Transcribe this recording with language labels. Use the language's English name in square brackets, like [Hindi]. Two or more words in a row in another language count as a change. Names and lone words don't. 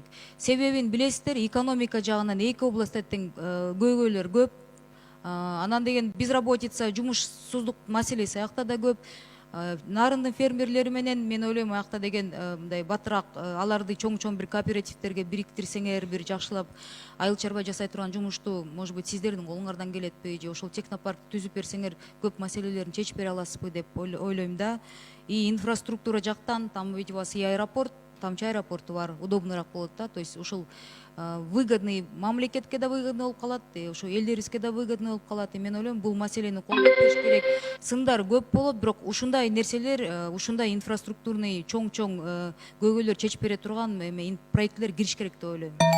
[Kyrgyz] Себебин билесиздер, экономика жагынан эки областта тең көйгөйлөр көп. Анан деген безработица, жумушсуздук маселеси аякта да көп. Нарындын фермерлери менен мен ойлойм аякта деген мындай батыраак аларды чоң бир кооперативтерге бириктирсеңер, бир жакшылап айыл чарба жасай турган жумушту, [Russian] может быть, [Kyrgyz] сиздердин колуңардан келетпи, же ошол технопарк түзүп берсеңер көп маселелерин чечип бере аласызбы деп ойлойм да. [Russian] И инфраструктура [Kyrgyz] жактан, [Russian] там ведь у вас и аэропорт, там [Kyrgyz] аэропорту бар, удобныйраак болот да. [Russian] То есть [Kyrgyz] ушул выгодный, мамлекетке да выгодный болуп калат, ошо элдерибизге да выгодный болуп калат. Мен ойлойм, бул маселени колдоп бериш керек. Сындар көп болот, бирок ушундай нерселер, ушундай инфраструктурный чоң көйгөйлөр чечип бере турган проектлер кириш керек деп ойлойм.